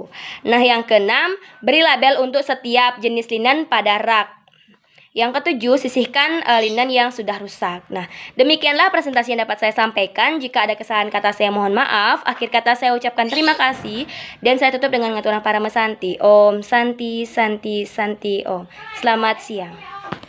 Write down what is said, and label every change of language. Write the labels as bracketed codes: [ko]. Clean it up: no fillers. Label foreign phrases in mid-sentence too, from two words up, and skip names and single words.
[id] Nah, yang keenam, beri label untuk setiap jenis linen pada rak. Yang ketujuh, sisihkan linen yang sudah rusak. Nah, demikianlah presentasi yang dapat saya sampaikan. Jika ada kesalahan kata saya mohon maaf. Akhir kata saya ucapkan terima kasih dan saya tutup dengan [ban] ngaturan para mesanti. [sa] Om Santi Santi Santi Om. [id] Selamat siang.